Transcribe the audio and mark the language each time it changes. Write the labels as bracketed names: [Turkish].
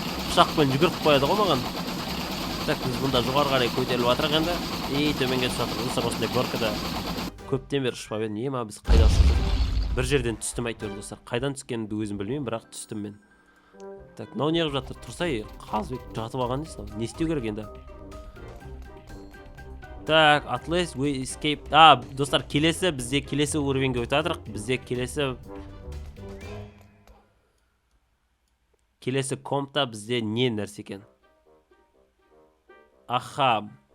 [Kazakh] Пышақпен жүгіріп қояды ғой маған. Так, біз бұнда жоғары қарай көтеріліп жатырық енді. Төменге түсіп жатырық. Достар, осындай горкада көптен бері ұшпап едім. Ема біз қайда ұшып? Бір жерден түстім әйтеуір достар. Қайдан түскенімді өзім білмеймін, бірақ түстім мен. Так, мынау не қылып жатыр? Тұрсай, Қазбек жатып алған дейсің. Не істеу керек енді? [English] Так, at least we escape. [Kazakh] Достар, бізде келесі уровеньге өтіп жатырық. Бізде келесі компта бізде не нәрсе екен? Аха.